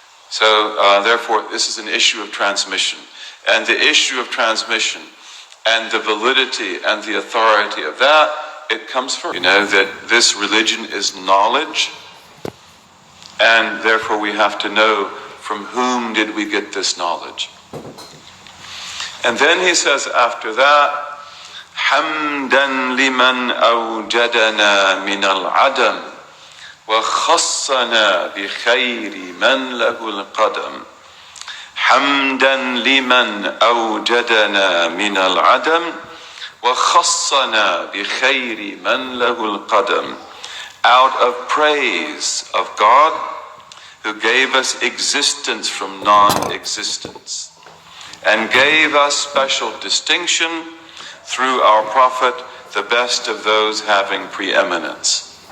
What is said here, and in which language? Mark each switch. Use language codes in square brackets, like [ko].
[en] So therefore, this is an issue of transmission. And the issue of transmission and the validity and the authority of that, it comes first. You know, that this religion is knowledge, and therefore we have to know from whom did we get this knowledge. And then he says after that, [ar] حمدا لمن أوجدنا من العدم وخصنا بخير من له القدم. حمدا لمن أوجدنا من العدم وخصنا بخير من له القدم. [en] Out of praise of God, who gave us existence from non-existence and gave us special distinction through our Prophet, the best of those having preeminence.